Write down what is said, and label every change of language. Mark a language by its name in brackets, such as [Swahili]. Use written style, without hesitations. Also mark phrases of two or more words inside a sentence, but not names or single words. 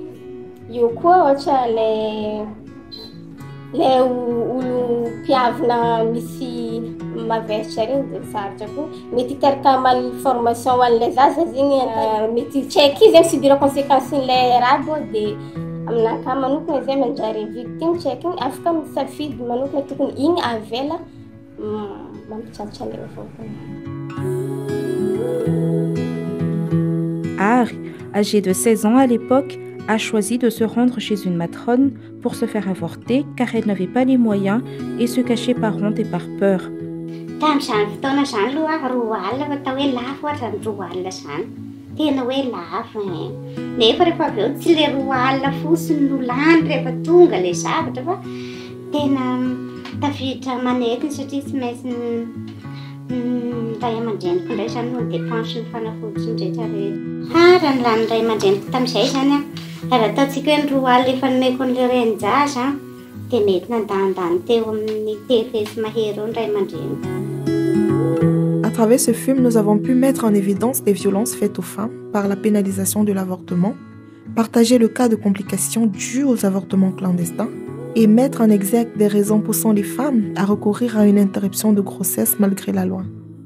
[Malagasy] Io koa ohatra ilay olo mpiavina misy maveritra regny dia sarotra koa mety hiteraka malformation ho an'ilay zaza zegny mety tsy haiko izy zegny subira conséquence n'ilay raha koa dia aminakahy manokana zay manjary victime tsy haiko igny afaka misafidy manokana tokony igny avela mampitratra ilay avao. Ary, [French] âgée de 16 ans à l'époque, a choisi de se rendre chez une matrone pour se faire avorter car elle n'avait pas les moyens et se cachait par honte et par peur. [Malagasy] Tamin'izany fotoana izany aloha 2 alina fatao hoe lafo ohatra ny 2 alina izany. Tena hoe lafo nefa rehefa avy eo tsy ilay 2 alina fotsiny no lany rehefa tonga ilay zavatra fa tena tafiditra manety satria tsy maintsy ray aman-dreniko indray zany no dépense ny fanafody sy ny rehetra rehetra. Raha ny lany ray aman-dreniko tamin'izay zany raha ataontsika hoe ny 2 alina efa nomeko an'ilay renin-jaza dia mety nandandany teo amin'ny tefesy mahery eo ny ray aman-dreniko. [French] À travers ce film, nous avons pu mettre en évidence les violences faites aux femmes par la pénalisation de l'avortement, partager le cas de complications dues aux avortements clandestins et mettre en exergue des raisons poussant les femmes à recourir à une interruption de grossesse malgré la loi.